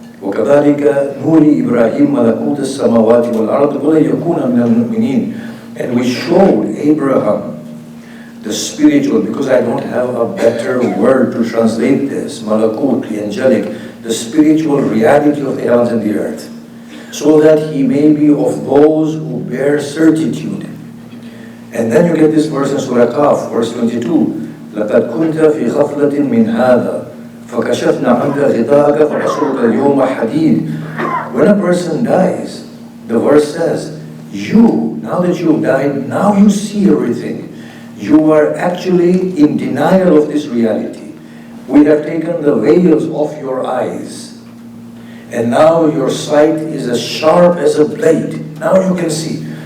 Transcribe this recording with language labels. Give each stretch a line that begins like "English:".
Arabic: وَكَذَلِكَ نُورِي إِبْرَاهِيمَ مَلَكُوتَ السَّمَاوَاتِ وَالْأَرْضِ وَلَا يَكُونَ مِنَ الْمُؤْمِنِينَ.
English: And we showed Abraham the spiritual, because I don't have a better word to translate this, malakut, the angelic, the spiritual reality of the heavens and the earth, so that he may be of those who bear certitude. And then you get this verse in Surah Qaf, verse 22,
Arabic: لَقَدْ كُنْتَ فِي غَفْلَةٍ مِّنْ هَذَا فَكَشَفْنَا عَنْكَ غِطَاءَكَ فَبَصَرُكَ الْيَوْمَ حَدِيدٌ.
English: When a person dies, the verse says, now that you've died, now you see everything. You are actually in denial of this reality. We have taken the veils off your eyes. And now your sight is as sharp as a blade. Now you can see.